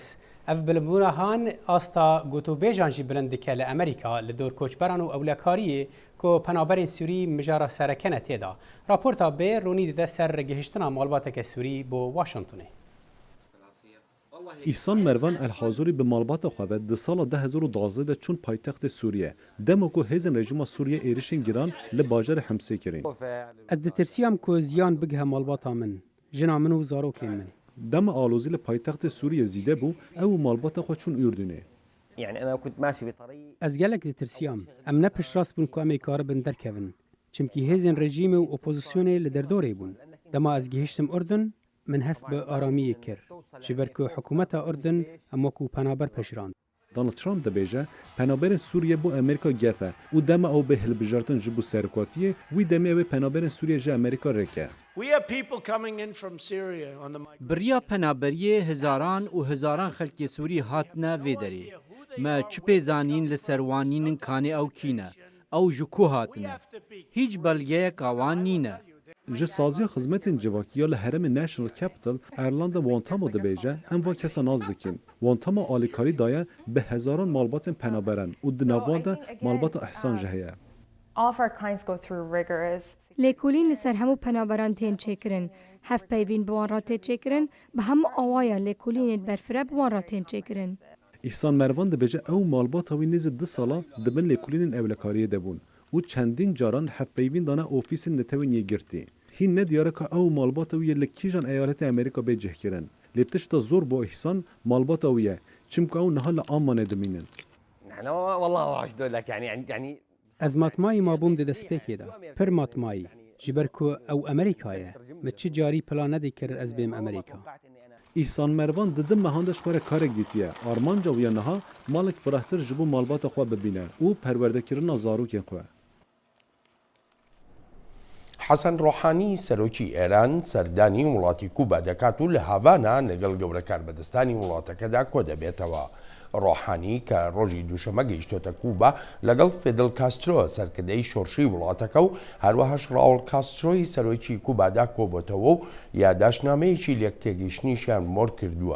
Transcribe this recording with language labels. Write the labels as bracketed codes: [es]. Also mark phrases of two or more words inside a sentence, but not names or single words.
[ku] ئەف بلندبوونە هان ئاستا گوتوبێژان جی بلند دکە لە ئەمریکا لە دۆر کۆچبەران و ئەولەکاریە کۆ پەنابەرین سووری مژارە سەرەکەنە تێدا. راپۆرتا بێ ڕوونی دەدە سەر ڕێگەهێشتنا ماڵباتێکە سووری بۆ واشنگتنێ. ئیسان مەروان ئەلحازوری بە ماڵباتە خوابێت di sala 2012 de çûn paytextê Sûriye. Dema ku hêzên rejima Sûriye êrişên giran li bajarê Hemsê kirin. Ez ditirsiyam ku ziyan bighe malbata min, jina min û zarokên min. Dema alozî li paytextê Sûriye zîde bû ew û malbata xwe çûn Ürdünê. Ez gelek ditirsiyam. Em ne piştrast bûn ku em ê karibin derkevin. Çimkî hêzên rejîmê û opozisyonê li derdorê bûn. Dema ez gihîştim Urdun, min hest bi aramiyê kir. Ji ber ku hikûmeta Urdun em wekû penaber peşirand. دونالد ترامپ دەبێژە پەنابەرên Sûriye بۆ ئەمریکا گەفە û dema ew bê hilbijartin ji bo serokatiyê wî demê ew ê pênaberên Sûriye ji Amerîka rêke. بریا پەنابەریê هزاران û hezaran xelkê Sûrî hatine vê derê. Me çi pêzanîn li serwanînin kanê ew kîne. Ew ji ku hatine. Hîç belgeyeka wan nîne. Ji saziya xizmetên civakiya li herêmê National Capital Irlanda Wantamo dibêje em va kesa naz dikin. Wantamo alîkarî daye bi hezaran malbatên penaberan û di navvan de malbata ihsan jî heye. لێکۆلین لەسەر هەموو پەنابەران تێن چێکردن هەفپەیوین بوان ڕا تێ چێکردن بە هەموو ئەوایە لێکۆلینێت بەرفرە بوان ڕا تێن چێکردن. İhsan Mervan dibêje ew malbata wî nêzî 2 sala dibin lêkolînên ewlekariyê de bûn û çendîn caran hevpeyvîn dane ofîsên netewên yêgirtî. Hîn nediyare ka ew malbata wî yê li kîjan eyaletê Amerîka bê cihkirin. Lê tişta zor bo îhsan malbata wî ye çimka ew niha li Ammanê dimînin. Ez matmayî mabûm di destpêkê de pir matmayî ji ber ku ew Amerîkaye me çi carî plan nedîkir ez bêm Amerîka. İhsan Mervan didim mehanda şware karek dîtiye armanca wî niha malek firehtir ji bo malbata xwe bibîne û perwerdekirina zarokên xwe. [ckb] حەسەن ڕۆحانی سەرۆکی ئێران سەردانی وڵاتی کوبا دەکات و لە هاڤانە لەگەڵ گەورە کاربەدەستانی وڵاتەکەدا کۆ دەبێتەوە. ڕۆحانی کە ڕۆژی دووشەمە گەیشتۆتە کوبا لەگەڵ فێدل کاسترۆ سەرکردەی شۆڕشی وڵاتەکە و هەروەهاش ڕاول کاسترۆی سەرۆکی کوبادا کۆبۆتەوە و یاداشنامەیەکی لێک تێگەیشتنیشیان مۆر کردووە.